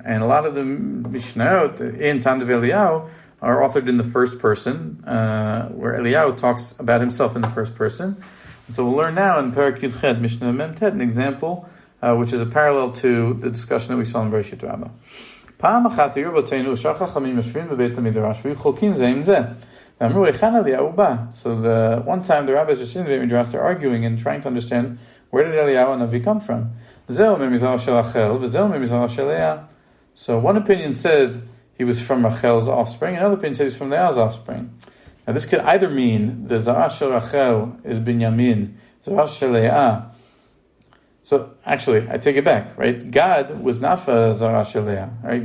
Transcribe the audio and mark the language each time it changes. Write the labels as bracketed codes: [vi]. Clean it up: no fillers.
[en] And a lot of the Mishnayot in Tanat Ve'Eliyahu are authored in the first person, where Eliyahu talks about himself in the first person. And so we'll learn now in Perek Yudchet, Mishnah Mem Tet, an example, which is a parallel to the discussion that we saw in Bereshit Rabbah. [he] פעם אחת היו רבותינו שאר חכמים יושבים בבית המדרש והיו חולקים זה עם זה. ואמרו, היכן אליהו בא? [en] So one time the rabbis are sitting in the Midrash, they're arguing and trying to understand where did Eliyahu Hanavi come from. [he] זהו ממזרעה של רחל וזהו ממזרעה של לאה. [en] So one opinion said he was from Rachel's offspring, another opinion said he was from Leah's offspring. Now this could either mean the Zarah shel Rachel is Binyamin, Zarah shel Leah. So actually, I take it back, right? Gad was not for Zarah shel Leah, right?